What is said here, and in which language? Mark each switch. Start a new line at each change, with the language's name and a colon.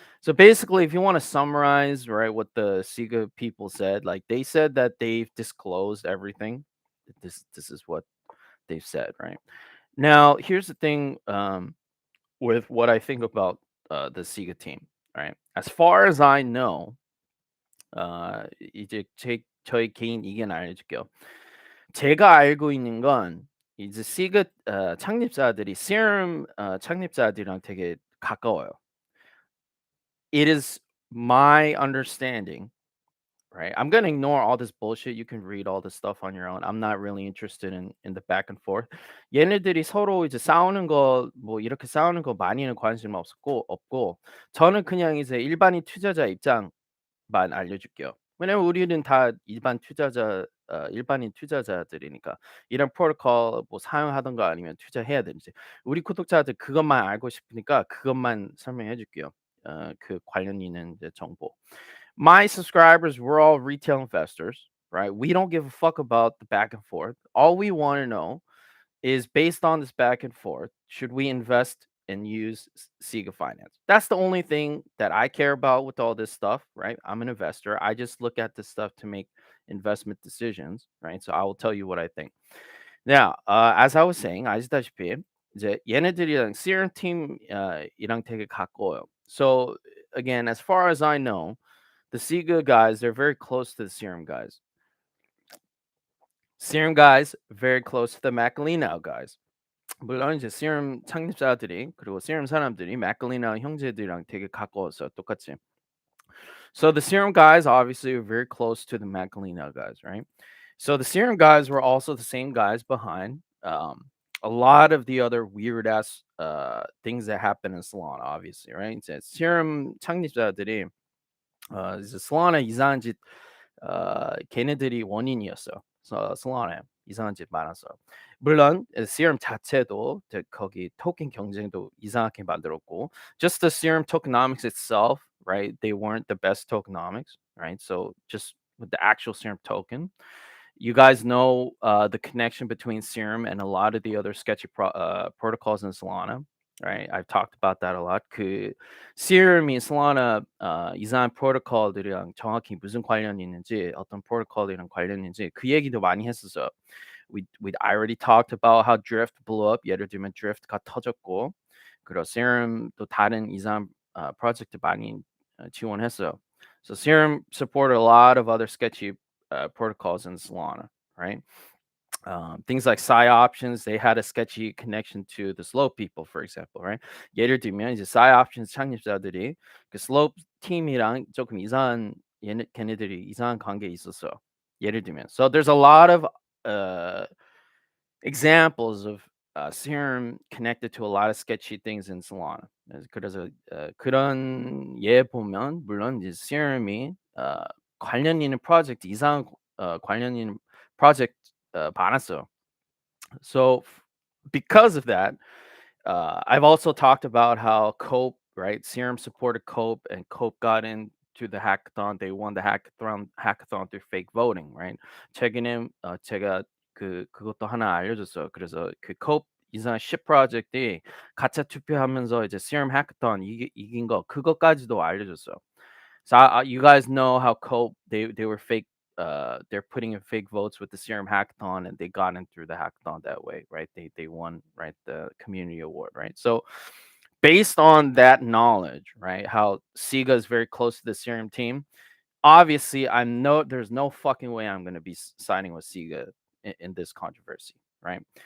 English: So basically, if you want to summarize, right, what the Sega people said, like they said that they've disclosed everything. This is what they've said, right? Now, here's the thing with what I think about the Sega team. Right? As far as I know,
Korean: 이제 저희 개인 의견 알려줄게요. 제가 알고 있는 건 이제 시그 창립자들이 Serum 창립자들이랑 되게 가까워요.
English: It is my understanding, right? I'm gonna ignore all this bullshit. You can read all this stuff on your own. I'm not really interested in the back and forth.
Korean: 얘네들이 서로 이제 싸우는 거 뭐 이렇게 싸우는 거 많이는 관심 없고 저는 그냥 이제 일반인 투자자 입장만 알려줄게요. 왜냐면 우리는 다 일반인 투자자들이니까 이런 프로토콜 뭐 사용하든가 아니면 투자해야 되는지 우리 구독자들 그것만 알고 싶으니까 그것만 설명해 줄게요. 그 관련 있는 이제 정보.
English: My subscribers, we're all retail investors, right? We don't give a fuck about the back and forth. All we want to know is based on this back and forth, should we invest and use Cega Finance? That's the only thing that I care about with all this stuff, right? I'm an investor. I just look at this stuff to make investment decisions, right? So I will tell you what I think. Now, as I was saying,
Korean: 아시다시피 이제 얘네들이랑 Serum team 이랑 되게 가까워요.
English: So again, as far as I know, the Sega guys, they're very close to the Serum guys. Serum guys, very close to the Macalino guys.
Korean: 물론 이제 Serum 창립자들이 그리고 Serum 사람들이 Macalino 형제들이랑 되게 가까웠어요. 똑같이.
English: So the Serum guys obviously are very close to the Macalino guys, right? So the Serum guys were also the same guys behind a lot of the other weird ass things that happen in Solana, obviously, right?
Korean: 이제 Serum 창립자들이 이제 Solana 이상한 짓 걔네들이 원인이었어요. 솔라나에 이상한 짓 많았어. 물론 Serum 자체도 거기 토ken 경쟁도 이상하게 만들었고,
English: just the Serum tokenomics itself, right? They weren't the best tokenomics, right? So just with the actual Serum token, you guys know the connection between Serum and a lot of the other sketchy protocols in Solana, right? I've talked about that a lot.
Korean: 그 Serum이 Solana 이상한 프로토콜들이랑 정확히 무슨 관련이 있는지, 어떤 프로토콜이랑 관련이 있는지 그 얘기도 많이 했었어요.
English: I already talked about how Drift blew up.
Korean: 예를 들면 Drift가 터졌고, 그리고 Serum 또 다른 이상한 프로젝트 많이 지원했어요.
English: So Serum supported a lot of other sketchy protocols in Solana, right? Things like Psi options, they had a sketchy connection to the Slope people, for example, right?
Korean: 예를 들면 이제 Psi options 창립자들이 그 Slope 팀이랑 조금 걔네들이 이상한 관계에 있었어. 예를 들면,
English: so there's a lot of uh, examples of Serum connected to a lot of sketchy things in Solana.
Korean: 그래서 그런 예 보면 물론 이제 Serum이 관련 있는 프로젝트 이상 관련 있는 프로젝트 많았어요.
English: So because of that, I've also talked about how Cope, right? Serum supported Cope, and Cope got into the hackathon. They won the hackathon through fake voting, right?
Korean: 최근에 제가 그것도 하나 알려줬어요. 그래서 그 Cope 이상 10 프로젝트이 가짜 투표하면서 이제 Serum hackathon 이긴 거 그것까지도 알려줬어요.
English: So you guys know how Cope they were fake. They're putting in fake votes with the Serum hackathon, and they got in through the hackathon that way, right? They won, right, the community award, right? So based on that knowledge, right, how Sega is very close to the Serum team, obviously I know there's no fucking way I'm going to be signing with Sega in this controversy, right?